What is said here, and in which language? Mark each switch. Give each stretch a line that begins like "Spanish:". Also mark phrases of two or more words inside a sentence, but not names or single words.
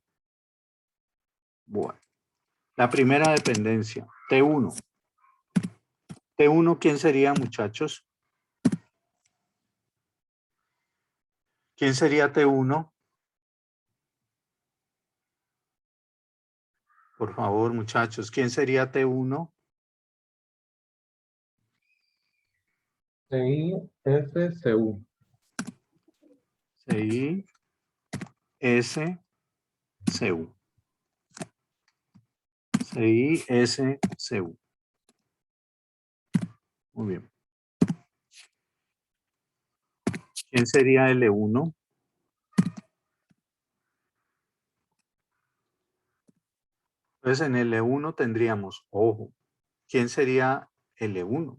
Spanish: Bueno, la primera dependencia, T1. T1, ¿quién sería, muchachos? ¿Quién sería T1? Por favor, muchachos, ¿quién sería T1? CI, S, CU. CI, S, CU. CI, S, CU. Muy bien. ¿Quién sería L1? Entonces en L1 tendríamos, ojo, ¿quién sería L1?